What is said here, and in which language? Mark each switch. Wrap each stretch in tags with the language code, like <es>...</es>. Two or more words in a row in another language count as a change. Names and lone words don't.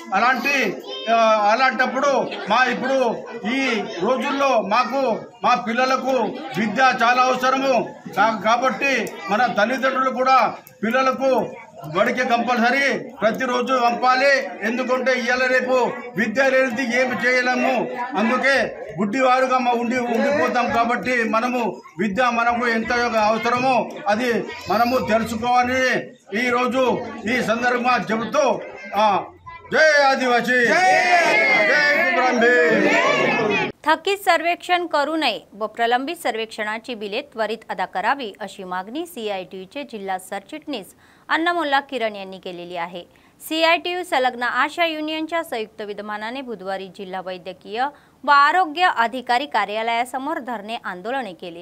<te>అలాంటప్పుడు ఇప్పుడు ఈ రోజుల్లో మాకు మా పిల్లలకు విద్య చాలా అవసరము కాబట్టి మన తల్లిదండ్రులు కూడా పిల్లలకు బడికి కంపల్సరీ ప్రతిరోజు పంపాలి. ఎందుకంటే ఇవాళ రేపు విద్య లేనిది ఏమి చేయలేము. అందుకే గుడ్డివారుగా ఉండిపోతాం కాబట్టి మనము విద్య మనకు ఎంత అవసరమో అది మనము తెలుసుకోవాలని ఈరోజు ఈ సందర్భంగా చెబుతూ जय आदिवासी, जय कुमरंभीम.</te> <mr>थकीत सर्वेक्षण करू नये व प्रलंबित सर्वेक्षणाची बिले त्वरित अदा करावी अशी मागणी CITUचे जिल्हा सरचिटणीस अन्नमुल्ला किरण यांनी केलेली आहे. CITU संलग्न आशा युनियनच्या संयुक्त विद्यमानाने बुधवारी जिल्हा वैद्यकीय व आरोग्य अधिकारी कार्यालयासमोर धरणे आंदोलने केले.</mr>